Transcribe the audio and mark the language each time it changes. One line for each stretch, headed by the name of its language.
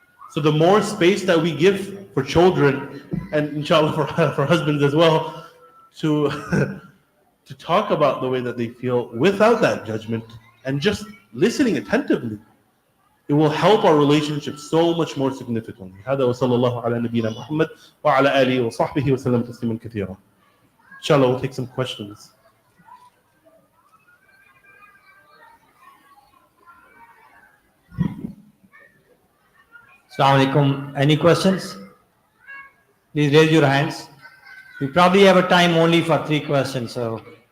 English: So the more space that we give for children, and inshallah for husbands as well, to talk about the way that they feel without that judgment and just listening attentively, it will help our relationship so much more significantly.
Arabic: هذا وصلى الله على نبينا محمد وعلى آله وصحبه وسلم تسليما كثيرا.
English: Inshallah, we'll take some questions. Assalamu alaikum. Any questions? Please raise your hands. We probably have a time only for 3 questions, so